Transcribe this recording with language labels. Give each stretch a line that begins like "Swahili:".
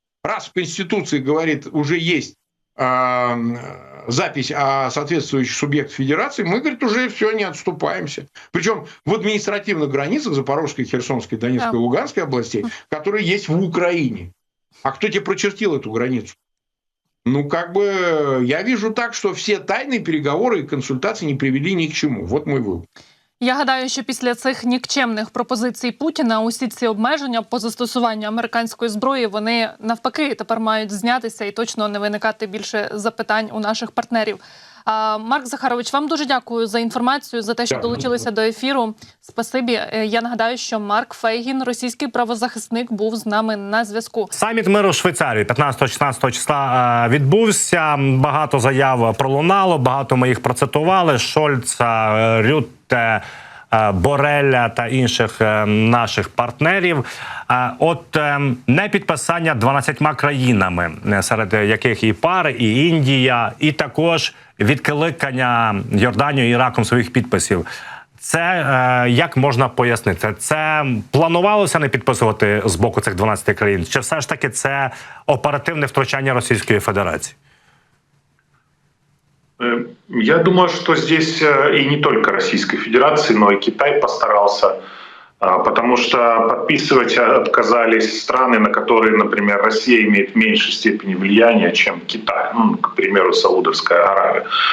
Russian: Раз в Конституции, говорит, уже есть запись о соответствующих субъектах федерации, мы, говорит, уже все, не отступаемся. Причем в административных границах Запорожской, Херсонской, Донецкой, Луганской областей, которые есть в Украине. А кто тебе прочертил эту границу? Ну, как бы, я вижу так, что все тайные переговоры и консультации не привели ни к чему. Вот мой вывод.
Ukrainian: Я гадаю, що після цих нікчемних пропозицій Путіна усі ці обмеження по застосуванню американської зброї, вони навпаки тепер мають знятися і точно не виникати більше запитань у наших партнерів. Марк Захарович, вам дуже дякую за інформацію, за те, що долучилися до ефіру. Спасибі. Я нагадаю, що Марк Фейгін, російський правозахисник, був з нами на зв'язку. Саміт миру в Швейцарії 15-16 числа відбувся. Багато заяв пролунало, багато ми їх процитували. Шольца, Рютте, Борелля та інших наших партнерів. От непідписання 12 країнами, серед яких і пари, і Індія, і також відкликання Йорданією і Іраком своїх підписів. Це як можна пояснити? Це планувалося не підписувати з боку цих 12 країн? Чи все ж таки це оперативне втручання Російської Федерації?
Russian: Я думаю, что здесь и не только Российской Федерации, но и Китай постарался, потому что подписывать отказались страны, на которые, например, Россия имеет в меньшей степени влияния, чем Китай, ну, к примеру, Саудовская Аравия.